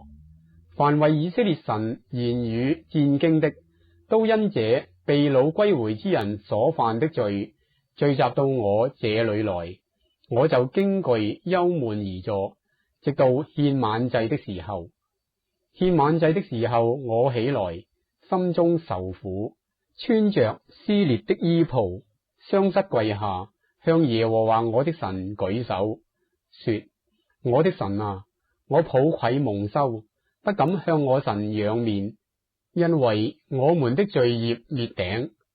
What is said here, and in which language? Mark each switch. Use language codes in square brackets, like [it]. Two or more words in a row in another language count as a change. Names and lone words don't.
[zh] 凡為以色列神言語戰兢的，都因這被擄歸回之人所犯的罪，聚集到我這裏來。我就驚懼憂悶而坐，直到獻晚祭的時候。獻晚祭的時候，我起來，心中受苦，穿着撕裂的衣袍，雙膝跪下，向耶和華我的神舉手，說：我的神啊，我抱愧蒙羞，不敢向我神仰面，因為我們的罪孽滅頂，